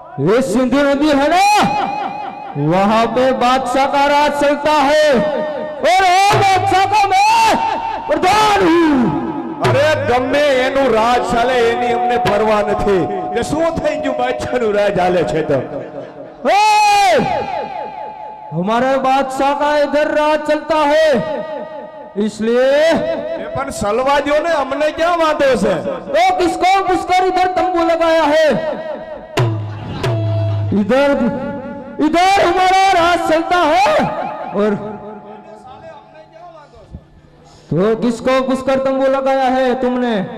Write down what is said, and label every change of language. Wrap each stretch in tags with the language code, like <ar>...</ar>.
<hi>ये सिंधु नदी है ना, वहां पे बादशाह का राज चलता है और बादशाह का मैं प्रधान हूँ।</hi> <gu>अरे गमे एनु राज चाले एनी हमने परवाह નથી। કે શું થઈ ગયું બાદશાહનું રાજ હાલે છે તો?</gu> <hi>हमारे बादशाह का इधर राज चलता है, इसलिए</hi> <gu>પણ સલવા દો ને, हमने क्या वांधो છે?</gu> <hi>तो किसको घुसकर इधर तंबू लगाया है? इधर हमारा राज चलता है और तो किसको घुसकर तंबू लगाया है तुमने?</hi>